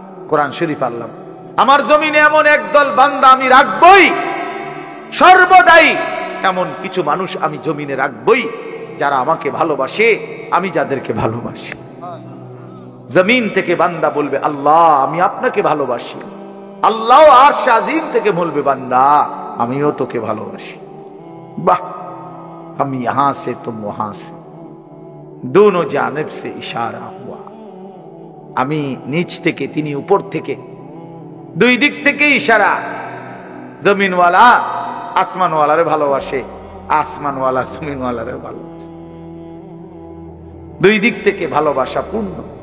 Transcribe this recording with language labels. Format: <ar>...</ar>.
<bn>কোরআন শরীফ আল্লাহ, আমার জমিনে এমন একদল বান্দা আমি রাখবই, সর্বদাই এমন কিছু মানুষ আমি জমিনে রাখবই যারা আমাকে ভালোবাসে, আমি যাদেরকে ভালোবাসি। জমিন থেকে বান্দা বলবে আল্লাহ আমি আপনাকে ভালোবাসি, আল্লাহ আরশ আজিম থেকে বলবে বান্দা আমিও তোকে ভালোবাসি।</bn> <hi>বাহ, हम यहां से तुम वहां से, दोनों जानिब से इशारा हुआ।</hi> <bn>আমি নিচ থেকে তিনি উপর থেকে, দুই দিক থেকে ইশারা। জমিনওয়ালা আসমানওয়ালারে ভালোবাসে, আসমানওয়ালা জমিনওয়ালারে ভালোবাসে, দুই দিক থেকে ভালোবাসা পূর্ণ।</bn>